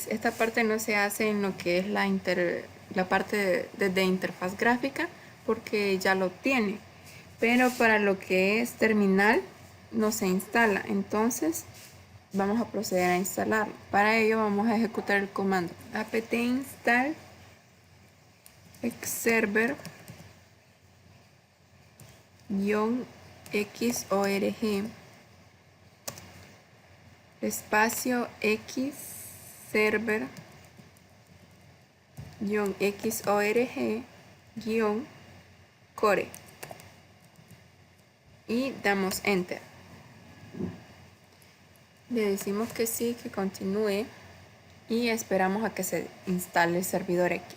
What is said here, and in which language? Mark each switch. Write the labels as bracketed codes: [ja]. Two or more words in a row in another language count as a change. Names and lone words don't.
[es] Esta parte no se hace en lo que es la parte de interfaz gráfica porque ya lo tiene, pero para lo que es terminal no se instala. Entonces vamos a proceder a instalarlo. Para ello vamos a ejecutar el comando apt install xserver -xorg espacio x server xorg core y damos enter. Le decimos que sí, que continúe y esperamos a que se instale el servidor X.